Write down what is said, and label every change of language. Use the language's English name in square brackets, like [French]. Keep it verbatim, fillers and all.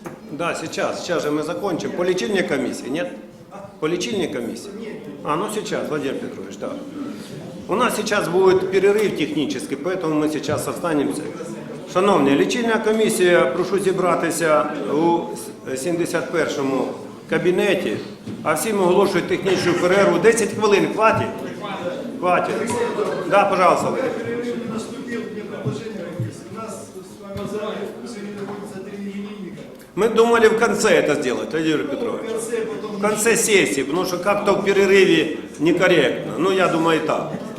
[Russian] Да, сейчас, сейчас же мы закончим. По лечебной комиссии, нет? По лечебной комиссии? А, ну сейчас, Владимир Петрович, да. У нас сейчас будет перерыв технический, поэтому мы сейчас останемся. [Ukrainian] Шановні, лічильна комісія, прошу зібратися у сімдесят першому кабінеті, а всім оголошують технічну перерву. десять хвилин, [Russian] хватить? Хватить. Да, пожалуйста. Перерыв не наступил, мне предложение есть. У нас с вами в сегодня находится три именинника. Мы думали в конце это сделать, Владимир Петрович. В конце сессии, потому что как-то в перерыве некорректно. Ну, я думаю, и так.